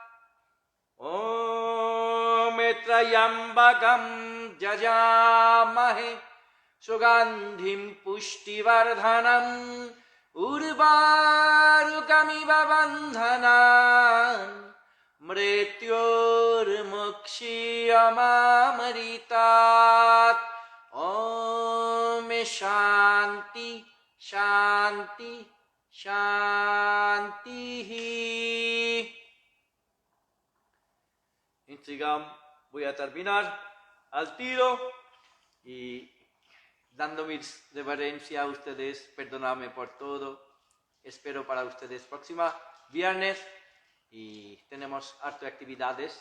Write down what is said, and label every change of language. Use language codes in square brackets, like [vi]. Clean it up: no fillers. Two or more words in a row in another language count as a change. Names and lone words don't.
[sa] Om Trayambakam Jajamahe Sugandhim Pushtivardhanam Urvarukamiva Bandhanan Mrityormukshiyamamritat. Om Shanti Shanti Shanti. [es] Instagram voy a terminar al tiro y dando mis reverencias a ustedes, perdonadme por todo. Espero para ustedes próxima viernes y tenemos hartas actividades.